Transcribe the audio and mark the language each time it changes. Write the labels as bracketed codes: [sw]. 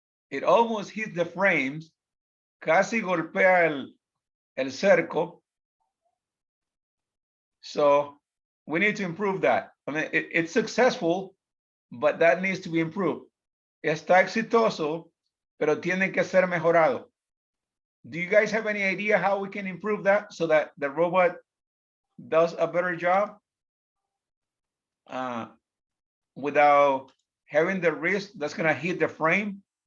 [en] It almost hits the frames, [es] casi golpea el cerco. [en] So we need to improve that. I mean, it's successful, but that needs to be improved. [es] Está exitoso, pero tiene que ser mejorado. [en] Do you guys have any idea how we can improve that so that the robot does a better job without having the risk that's going to hit the frame?